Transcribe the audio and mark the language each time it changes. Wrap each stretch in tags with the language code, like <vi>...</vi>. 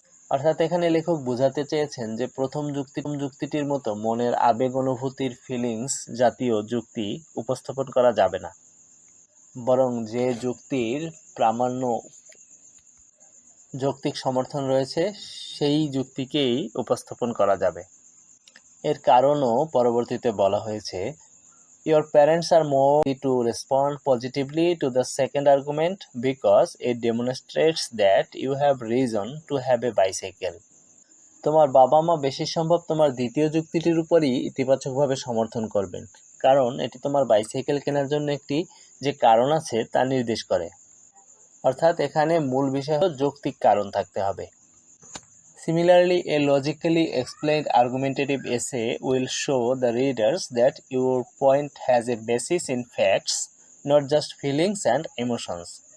<bn>অর্থাৎ এখানে লেখক বোঝাতে চেয়েছেন যে প্রথম যুক্তিটির মতো মনের আবেগ অনুভূতির ফিলিংস জাতীয় যুক্তি উপস্থাপন করা যাবে না, বরং যে যুক্তির প্রামাণ্য যৌক্তিক সমর্থন রয়েছে সেই যুক্তিকেই উপস্থাপন করা যাবে। এর কারণও পরবর্তীতে বলা হয়েছে,</bn> <en>Your parents are more likely to respond positively to the second argument because it demonstrates that you have reason to have a bicycle.</en> <bn>তোমার বাবা মা বেশি সম্ভব তোমার দ্বিতীয় যুক্তিটির উপরই ইতিবাচকভাবে সমর্থন করবেন, কারণ এটি তোমার বাইসাইকেল কেনার জন্য একটি যে কারণ আছে তা নির্দেশ করে। অর্থাৎ এখানে মূল বিষয় হলো যৌক্তিক কারণ থাকতে হবে।</bn> <en>Similarly, a logically explained argumentative essay will show the readers that your point has a basis in facts, not just feelings and emotions.</en>